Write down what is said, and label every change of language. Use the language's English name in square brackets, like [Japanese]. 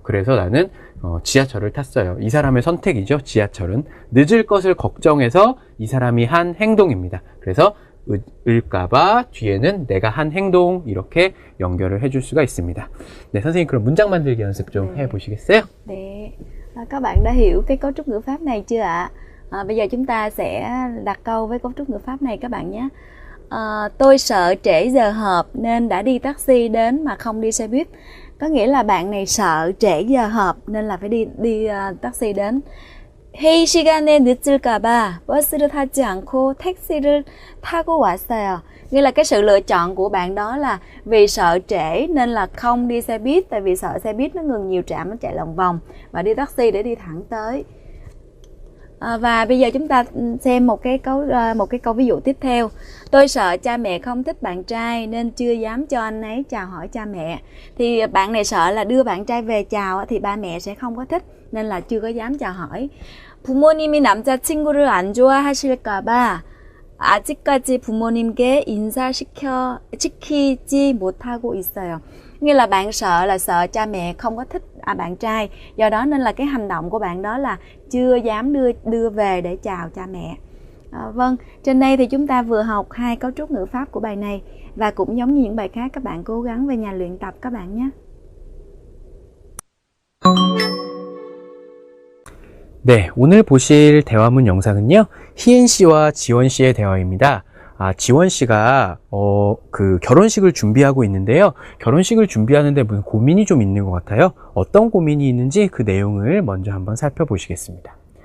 [Korean] 그래서 나는 지하철을 탔어요. 이 사람의 선택이죠. 지하철은 늦을 것을 걱정해서 이 사람이 한 행동입니다. 그래서 을까봐 뒤에는 내가 한 행동, 이렇게 연결을 해줄 수가 있습니다. 네, 선생님 그럼 문장 만들기 연습 좀 해보시겠어요? 네. [Vietnamese] Các bạn đã hiểu cái cấu trúc ngữ pháp này chưa ạ? Bây giờ chúng ta sẽ đặt câu với cấu trúc ngữ pháp này các bạn nhé. Tôi sợ trễ giờ họp nên đã đi taxi đến mà không đi xe buýt. Có nghĩa là bạn này sợ trễ giờ họp nên là phải đi taxi đến. [Korean] 회의 시간에 늦을까봐 버스를 타지 않고 택시를 타고 왔어요. [Vietnamese] Nghĩa là cái sự lựa chọn của bạn đó là vì sợ trễ nên là không đi xe buýt, tại vì sợ xe buýt nó ngừng nhiều trạm, nó chạy lòng vòng, và đi taxi để đi thẳng tới. Và bây giờ chúng ta xem một cái câu ví dụ tiếp theo. Tôi sợ cha mẹ không thích bạn trai nên chưa dám cho anh ấy chào hỏi cha mẹ. Thì bạn này sợ là đưa bạn trai về chào thì ba mẹ sẽ không có thích nên là chưa có dám chào hỏi. [Korean] 부모님이 남자친구를 안 좋아하실까봐 아직까지 부모님께 인사시키지 못하고 있어요. [Vietnamese] Nghĩa là bạn sợ cha mẹ không có thích bạn trai, do đó nên là cái hành động của bạn đó là chưa dám đưa về để chào cha mẹ. Vâng, trên đây thì chúng ta vừa học 2 cấu trúc ngữ pháp của bài này, và cũng giống như những bài khác, các bạn cố gắng về nhà luyện tập các bạn nhé. [Korean] 네, 오늘 보실 대화문 영상은요, 희엔 씨와 지원 씨의 대화입니다. 지원 씨가 그 결혼식을 준비하고 있는데요. 결혼식을 준비하는데 무슨 고민이 좀 있는 것 같아요. 어떤 고민이 있는지 그 내용을 먼저 한번 살펴보시겠습니다.